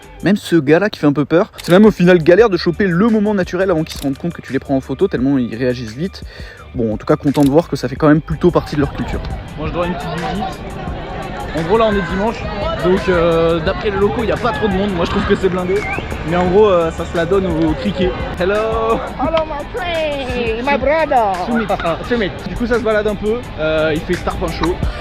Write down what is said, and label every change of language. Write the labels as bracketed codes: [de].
[fr] Même ce gars là qui fait un peu peur. C'est même au final galère de choper le moment naturel avant qu'ils se rendent compte que tu les prends en photo tellement ils réagissent vite. Bon en tout cas content de voir que ça fait quand même plutôt partie de leur culture. Moi je dois une petite visite. En gros là on est dimanche, donc d'après les locaux il n'y a pas trop de monde, moi je trouve que c'est blindé. Mais en gros ça se la donne au criquet. [en] Hello. Hello my friend, my brother. Sumit. [fr] Du coup ça se balade un peu, il fait tarpin chaud.